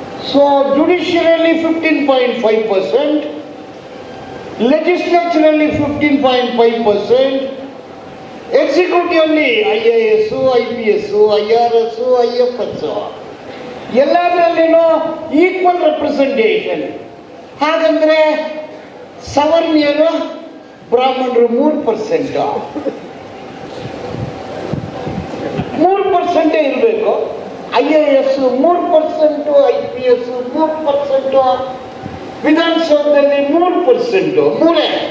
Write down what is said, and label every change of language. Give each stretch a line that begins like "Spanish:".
English: So judicially 15.5%, legislaturally 15.5%, executively IAS, IPS, IRS, IFS,
Kannada: ಎಲ್ಲದರಲ್ಲಿನೂ equal representation. ಹಾಗಂದ್ರೆ ಸವರ್ಣೀಯರು, ಬ್ರಾಹ್ಮಣರು 3%, 3% ಇರಬೇಕು. IAS 3%, IPS 3%, ವಿಧಾನಸೌಧದಲ್ಲಿ 3%, 3.